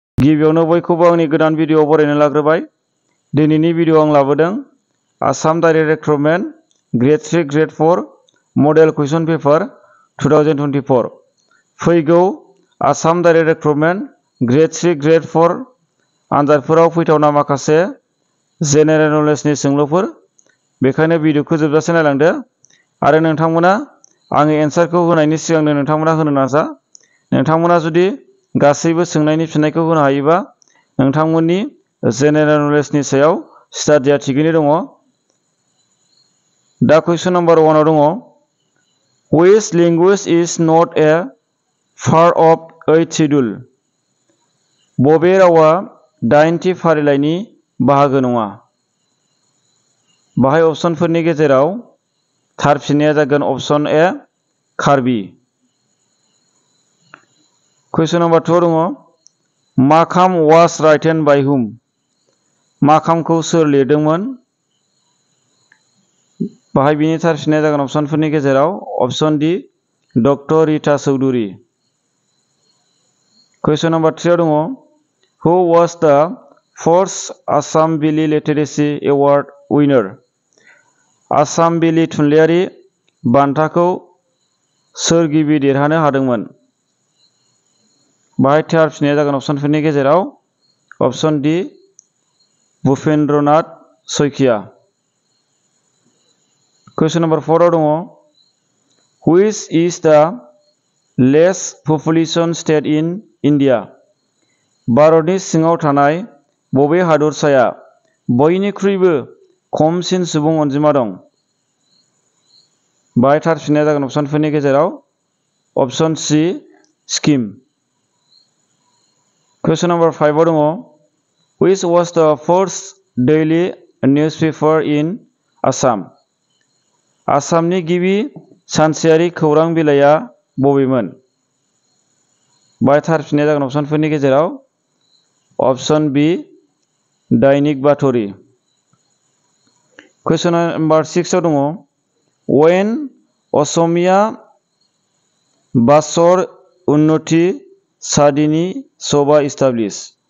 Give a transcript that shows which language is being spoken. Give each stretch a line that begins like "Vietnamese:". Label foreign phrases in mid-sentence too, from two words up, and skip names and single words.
Bodo: गिबियावनो बयखौबो आंनि गोदान भिडिअ बरायनो लाग्रोबाय। दिनैनि भिडिअ आं लाबोदों आसाम डाइरेक्ट रिक्रुटमेन्ट ग्रेड 3 ग्रेड 4
English: model question paper
Bodo: 2024 फैगौ आसाम डाइरेक्ट रिक्रुटमेन्ट ग्रेड 3 ग्रेड 4 आनजादफोराव फैथावना माखासे
English: general knowledgeनि
Bodo: सोंलुफोर, बेखायनो भिडिअखौ जोबजासे नायलांदो आरो नोंथांमोना आंनि एन्सारखौ होनायनि सिगांनो नोंथांमोना होनो नाजा। नोंथांमोना जुदि गासैबो सोंनायनि फिननायखौ होनो हायोबा नोंथांमोननि
English: general knowledgeनि
Bodo: सायाव स्टाडिया थिगैनो दङ। दा कुइसन नाम्बार 1 आव दङ
English: Which language is not a part of 8th schedule?
Bodo: बबे रावा 8थि फारिलाइनि बाहागो नङा? बाहाय अपसनफोरनि गेजेराव थार फिननाया जागोन अपसन ए कार्बि। कुइसन नाम्बार 2 दङ माकाम
English: was written by whom?
Bodo: माकामखौ सोर लिरदोंमोन? बाहाय बिनि थार फिननाया जागोन अपसनफोरनि गेजेराव अपसन डि डक्टर रिता चौधुरी। कुइसन नाम्बार 3 आव दङ
English: Who was the first Assam Valley Literacy Award winner?
Bodo: आसाम भेलि थुनलाइयारि बान्थाखौ सोर गिबि देरहानो हादोंमोन? बाहाय थार फिननाया जागोन अपसनफोरनि गेजेराव अपसन डि भुपेन्द्रनाथ सयखिया। कुइसन नाम्बार 4 आव दङ
English: Which is the least population state in India?
Bodo: भारतनि सिङाव थानाय बबे हादरसाया बयनिख्रुइबो खमसिन सुबुं अनजिमा दं? बाहाय थार फिननाया जागोन अपसनफोरनि गेजेराव अपसन सि सिक्किम। कुइसन नाम्बार 5 आव दङ
English: Which was the first daily newspaper in Assam?
Bodo: आसामनि गिबि सानसेयारि खौरां बिलाइआ बबेमोन? बाहाय थार फिननाया जागोन अपसनफोरनि गेजेराव अपसन बि दैनिक बाथ'रि। कुइसन नाम्बार 6 आव दङ When असमिया बासर उन्नति सादिनी सभा established?